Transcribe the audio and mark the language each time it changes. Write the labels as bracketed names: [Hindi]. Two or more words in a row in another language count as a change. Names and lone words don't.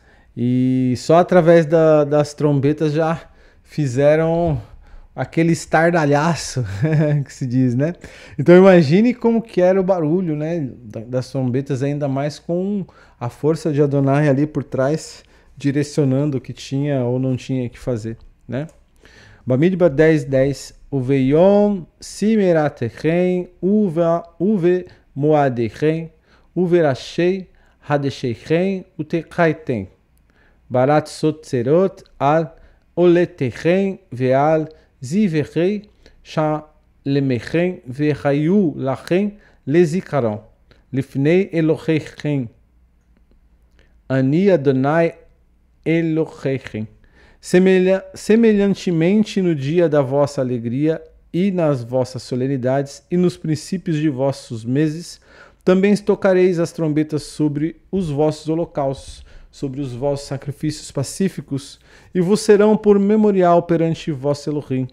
[Portuguese] E só através das trombetas já fizeram aquele estardalhaço que se diz, né? Então imagine como que era o barulho, né, das trombetas, ainda mais com a força de Adonai ali por trás, direcionando o que tinha ou não tinha que fazer, né? Bamidbar 10:10. [Hebrew] וביום שמחתכם ובמועדיכם ובראשי חדשיכם ותקעתם. בחצצרת על עלתיכם ועל זבחיכם שלמיכם והיו לכם לזכרון לפני אלהיכם אני יהוה אלהיכם. [Portuguese] Semelhantemente no dia da vossa alegria e nas vossas solenidades e nos princípios de vossos meses, também tocareis as trombetas sobre os vossos holocaustos, sobre os vossos sacrifícios pacíficos, e vos serão por memorial perante vosso Elohim.